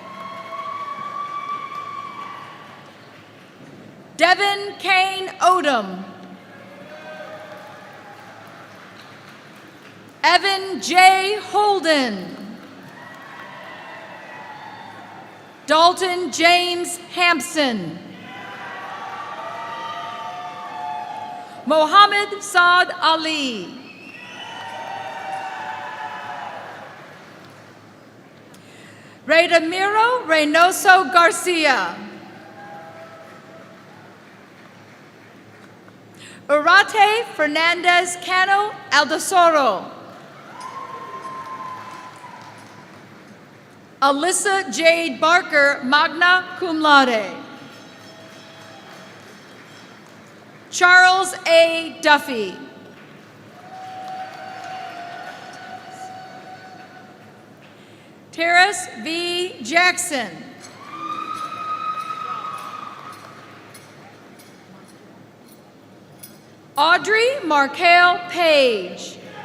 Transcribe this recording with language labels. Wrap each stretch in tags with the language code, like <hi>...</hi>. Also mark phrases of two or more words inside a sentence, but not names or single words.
<en>Devin Kane Odom. Evan J. Holden. Dalton James Hampson. Mohammed Saad Ali. Redamiro Reynoso Garcia. Urate Fernandez Cano Aldosoro. Alyssa Jade Barker,</en> <la>magna cum laude.</la> <en>Charles A. Duffy. Terrace V. Jackson. Audrey Markel Page.</en>